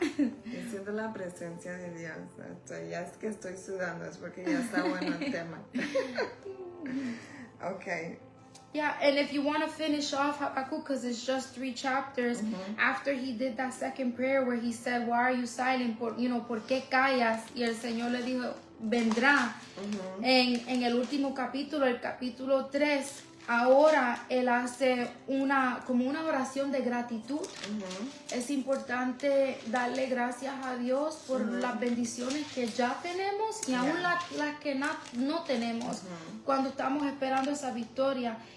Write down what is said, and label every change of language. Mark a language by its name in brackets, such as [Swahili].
[Spanish] Siento la presencia de Dios. Ya es que estoy sudando, es porque ya está bueno el tema. [English] Okay. Yeah, and if you want to finish off Habakkuk, because it's just 3 chapters, after he did that second prayer where he said, why are you silent? [Spanish] ¿Por qué callas? Y el Señor le dijo, vendrá. En el último capítulo, el capítulo 3, ahora él hace como una oración de gratitud. Es importante darle gracias a Dios por las bendiciones que ya tenemos y aún las que no tenemos cuando estamos esperando esa victoria.